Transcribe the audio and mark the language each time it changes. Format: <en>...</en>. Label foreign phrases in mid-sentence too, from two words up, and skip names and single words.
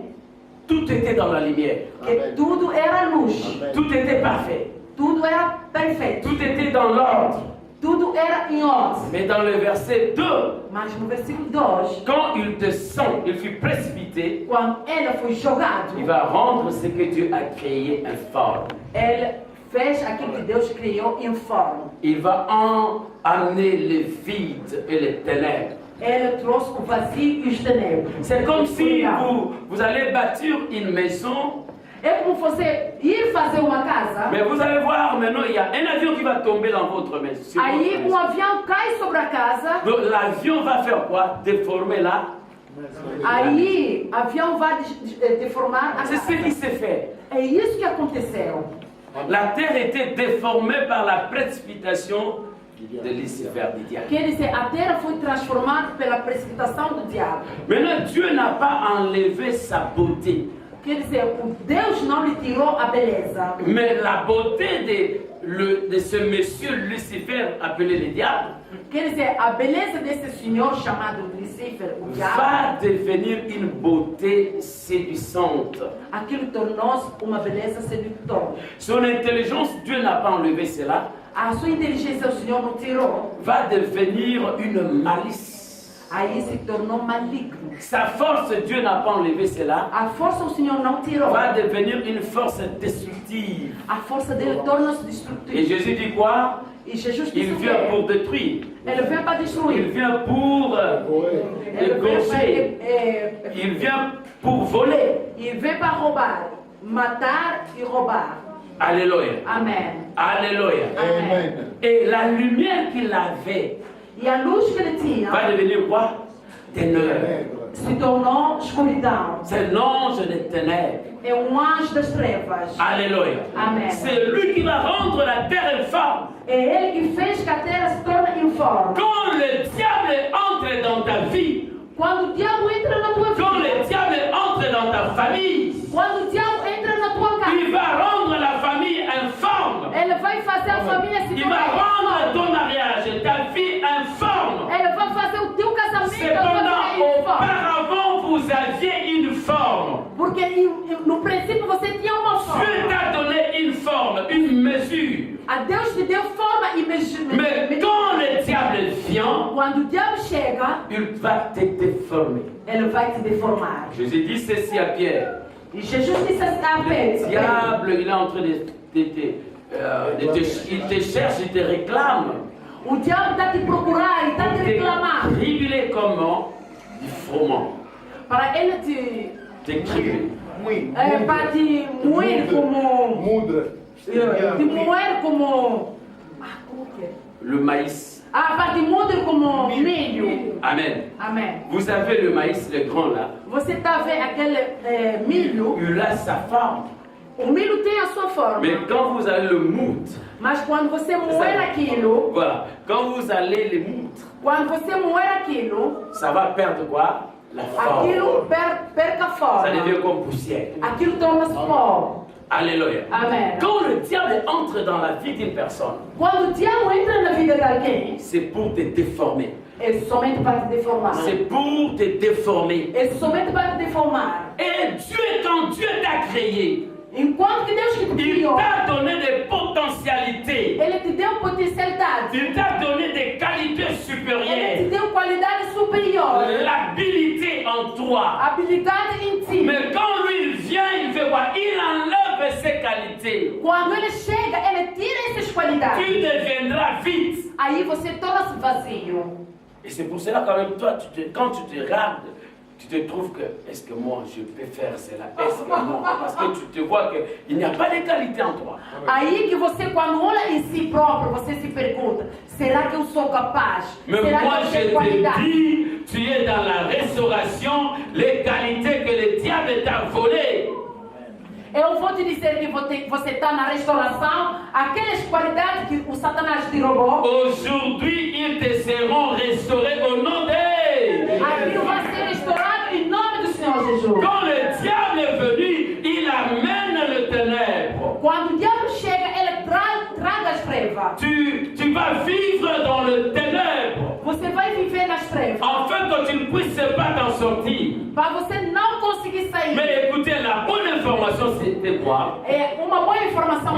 <fr>tout était dans la lumière.</fr> <pt>que tudo era luz,</pt> <fr>Tout était parfait.</fr> <pt>tudo era perfeito,</pt> <fr>Tout était dans l'ordre.</fr> <pt>tudo era em ordem.</pt> <fr>Mais dans le verset 2,</fr> <pt>Mas no versículo 2,</pt> <fr>quand il descend, il fut précipité,</fr> <pt>quando ele foi jogado,</pt> <fr>il va rendre ce que Dieu a créé informe.</fr> <pt>ele fez aquilo que Deus criou em forma.</pt> <fr>Il va amener le vide et les ténèbres.</fr> <pt>Ele trouxe o vazio e os tenebros.</pt> <fr>C'est comme si</fr> <pt>Escuridão.</pt> <fr>vous allez bâtir une maison,</fr> <pt>É como você ir fazer uma casa,</pt> <fr>mais vous allez voir maintenant, il y a un avion qui va tomber dans votre maison. sur votre</fr> <pt>aí</pt> <fr>maison.</fr> <pt>avião cai sobre a casa,</pt> <fr>Donc l'avion va faire quoi? Déformer là.</fr> <pt>aí avião vai deformar a</pt> <fr>C'est ce qui</fr> <pt>casa.</pt> <fr>s'est fait.</fr> <pt>É isso que aconteceu.</pt> <fr>La terre était déformée par la précipitation de Lucifer, du diable.</fr> <pt>Quer dizer, a terra foi transformada pela precipitação do diabo.</pt> <fr>Maintenant, Dieu n'a pas enlevé sa beauté.</fr> <pt>Quer dizer, o Deus não lhe tirou a beleza.</pt> <fr>Mais la beauté de ce monsieur Lucifer, appelé le diable,</fr> <pt>Quer dizer, a beleza desse senhor chamado Lucifer, o diabo,</pt> <fr>va devenir une beauté séduisante.</fr> <pt>aquilo tornou-se uma beleza sedutora.</pt> <fr>Son intelligence, Dieu n'a pas enlevé cela,</fr> <pt>A sua inteligência o Senhor não tirou.</pt> <fr>va devenir une malice.</fr> <pt>Aí se tornou maligno.</pt> <fr>Sa force, Dieu n'a pas enlevé cela,</fr> <pt>A força o Senhor não tirou.</pt> <fr>va devenir une force destructive.</fr> <pt>A força dele torna-se</pt> <fr>Et</fr> <pt>destrutiva.</pt> <fr>Jésus dit quoi?</fr> <pt>E Jesus</pt> <fr>Il</fr> <pt>disse</pt> <fr>vient</fr> <pt>que</pt> <fr>pour détruire.</fr> <pt>ele vem para</pt> <fr>Il</fr> <pt>destruir.</pt> <fr>vient pour</fr> <pt>Ele vem</pt> <fr>égorger.</fr> <pt>para</pt> <fr>Il vient pour voler.</fr> <pt>e vem para roubar, matar e roubar.</pt> <fr>Alléluia.</fr> <pt>Amém.</pt> <fr>Alléluia.</fr> <pt>Amém.</pt> <fr>Et la lumière qu'il avait</fr> <pt>E a luz que ele tinha</pt> <fr>va devenir quoi? Ténèbres.</fr> <pt>se tornou escuridão.</pt> <fr>C'est l'ange des ténèbres.</fr> <pt>É anjo das trevas.</pt> <fr>Alléluia.</fr> <pt>Amen.</pt> <fr>C'est lui qui va rendre la terre informe.</fr> <pt>É ele que fez que a terra se torne informe.</pt> <fr>Quand le diable entre dans ta vie,</fr> <pt>Quando o diabo entra na tua</pt> <fr>quand</fr> <pt>vida,</pt> <fr>le diable entre dans ta famille,</fr> <pt>quando o diabo entra na tua casa,</pt> <fr>il va rendre la famille informe.</fr> <pt>ele vai fazer a família se</pt> <fr>Il va</fr> <pt>tornar</pt> <fr>rendre</fr> <pt>informe.</pt> <fr>ton mariage, ta vie informe.</fr> <pt>Ele vai fazer o teu casamento</pt> <fr>Cependant,</fr> <pt>informe.</pt> <fr>auparavant, vous aviez une forme.</fr> <pt>Porque no princípio você tinha uma</pt> <fr>Dieu</fr> <pt>forma.</pt> <fr>t'a donné une forme, une mesure.</fr> <pt>A Deus te deu forma e</pt> <fr>Mais quand le diable vient,</fr> <pt>quando o diabo chega,</pt> <fr>il va te déformer.</fr> <pt>ele vai te deformar.</pt> <fr>Jésus dit ceci à Pierre.</fr> <pt>E Jesus disse a</pt> <fr>Le</fr> <pt>Pedro,</pt> <fr>diable, il est en train il te cherche, il te réclame.</fr> <pt>o diabo está te procurar e está te reclamar.</pt> <fr>Dribblé comment? Du froment.</fr> <pt>Para ele te,</pt> <fr>Te cribler.</fr> <pt>para te moer como... Mudra. Te moer como... como que é?</pt> <fr>Le maïs.</fr> <pt>Para te moer como milho.</pt> <fr>Amen.</fr> <pt>Amém.</pt> <fr>Vous avez le maïs, le grand là.</fr> <pt>Você está vendo aquele milho?</pt> <fr>Il a sa forme.</fr> <pt>O milho tem a sua forma.</pt> <fr>Mais quand vous allez le moudre,</fr> <pt>Mas quando você moer aquilo,</pt> <fr>voilà, quand vous allez le moudre,</fr> <pt>quando você moer aquilo,</pt> <fr>ça va perdre quoi? La forme.</fr> <pt>aquilo perca a</pt> <fr>Ça</fr> <pt>forma.</pt> <fr>devient comme poussière.</fr> <pt>Aquilo torna-se pó.</pt> <fr>Alléluia.</fr> <pt>Amen.</pt> <fr>Quand le diable entre dans la vie d'une personne,</fr> <pt>Quando o diabo entra na vida de alguém,</pt> <fr>c'est pour te déformer.</fr> <pt>é somente para te deformar.</pt> <fr>C'est pour te déformer.</fr> <pt>É somente para te deformar.</pt> <fr>Et Dieu, quand Dieu t'a créé,</fr> <pt>Enquanto que Deus que te</pt> <fr>il</fr> <pt>criou,</pt> <fr>t'a donné des potentialités.</fr> <pt>Ele te deu potencialidade.</pt> <fr>Il t'a donné des qualités supérieure,</fr> <pt>te deu qualidade superior,</pt> <fr>l'habilité en toi.</fr> <pt>habilidade em ti.</pt> <fr>Mais quand lui il vient, il fait quoi? Il enlève ses qualités.</fr> <pt>Quando ele chega, ele tira essas qualidades.</pt> <fr>Tu deviendras vide.</fr> <pt>Aí você torna-se vazio.</pt> <fr>Et c'est pour cela quand même, toi, quand tu te regardes, tu te trouves que, est-ce que moi je peux faire cela? Est-ce que non? Parce que tu te vois qu'il n'y a pas de qualité en toi.</fr> <pt>Aí que você, quando olha em si próprio, você se pergunta, será que eu sou capaz?</pt> <fr>Mais</fr> <pt>Será</pt> <fr>moi</fr> <pt>que eu</pt> <fr>je</fr> <pt>tenho</pt> <fr>te</fr> <pt>qualidade?</pt> <fr>dis, tu es dans la restauration, les qualités que le diable t'a volées.</fr> <pt>Eu vou te dizer que você está na restauração, aquelas qualidades que o Satanás te roubou.</pt> <fr>Aujourd'hui, ils te seront restaurés au nom d'eux.</fr> <pt>Aquilo vai ser restaurado em nome do Senhor Jesus.</pt> <fr>Quand le diable est venu, il amène le ténèbre.</fr> <pt>Quando o diabo chega, ele traga as trevas.</pt> <fr>Tu vas vivre dans le ténèbre.</fr> <pt>Você vai viver nas trevas.</pt> <fr>Afin que tu ne puisses pas t'en sortir.</fr> <pt>Para você não conseguir sair.</pt> <fr>Mais écoutez, la bonne information, c'était quoi?</fr> <pt>Uma boa informação é</pt>